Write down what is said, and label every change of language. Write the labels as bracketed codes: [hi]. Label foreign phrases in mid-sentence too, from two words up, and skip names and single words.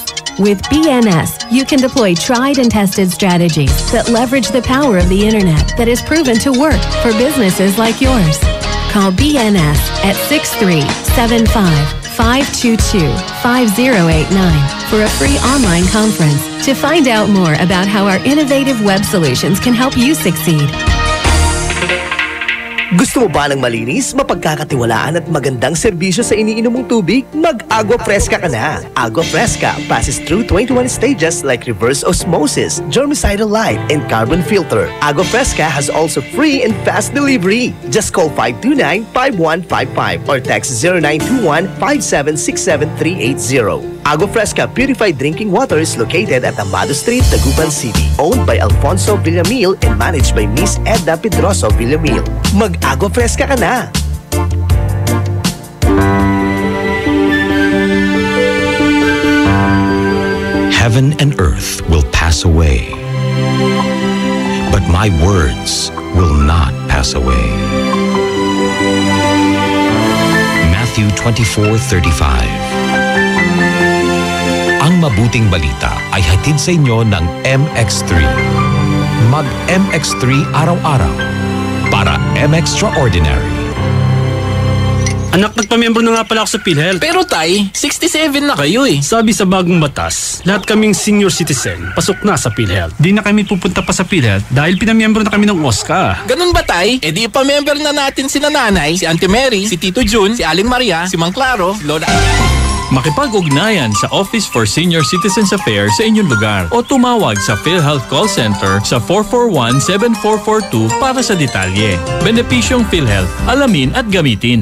[en] With BNS, you can deploy tried and tested strategies that leverage the power of the internet that is proven to work for businesses like yours. Call BNS at 6375-522-5089 for a free online conference to find out more about how our innovative web solutions can help you succeed. [tl] Gusto mo ba ng malinis, mapagkakatiwalaan at magandang serbisyo sa iniinom mong tubig? Mag-Agua Fresca ka na! [en] Agua Fresca passes through 21 stages like reverse osmosis, germicidal light, and carbon filter. Agua Fresca has also free and fast delivery. Just call 529-5155 or text 0921-5767380. Agua Fresca Purified Drinking Water is located at Amado Street, Dagupan City. Owned by Alfonso Villamil and managed by Miss Edna Pedroso Villamil. [tl] Mag-Agua Fresca ka na! [en] Heaven and earth will pass away, but my words will not pass away. Matthew 24:35. [tl] Ang mabuting balita ay hatid sa inyo ng MX3. Mag-MX3 araw-araw para M-Extraordinary. Anak, nagpamiyembro na nga pala ako sa PhilHealth. Pero tay, 67 na kayo eh. Sabi sa bagong batas, lahat kaming [en] senior citizen, [tl] pasok na sa PhilHealth. Di na kami pupunta pa sa PhilHealth dahil pinamiyembro na kami ng OSCA. Ganun ba tay? E di ipamember na natin si nanay, si Auntie Mary, si Tito Jun, si Aling Maria, si Mang Claro, si Lola... Makipag-ugnayan sa Office for Senior Citizens Affairs sa inyong lugar o tumawag sa PhilHealth Call Center sa 441-7442 para sa detalye. Benepisyong PhilHealth, alamin at gamitin.